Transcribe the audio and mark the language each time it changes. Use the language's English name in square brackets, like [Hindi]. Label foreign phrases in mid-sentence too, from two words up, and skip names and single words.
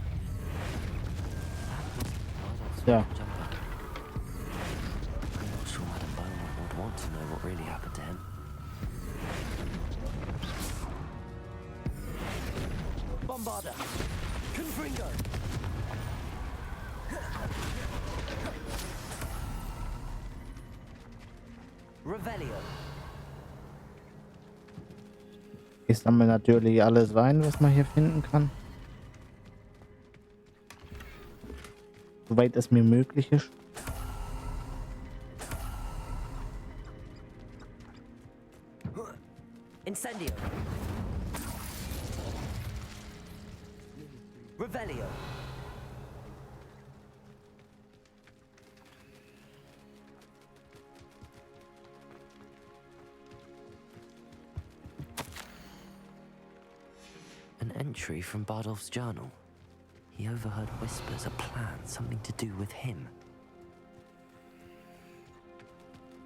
[English] Yeah. I'm not sure Madam Beaumont would want to know what really happened to him. Bombarda! Confringo! Revelio! [German] Ich sammle natürlich alles ein, was man hier finden kann. Soweit es mir möglich ist. [English] Incendio! Revelio! An entry from Bardolph's journal. He overheard whispers, a plan, something to do with him.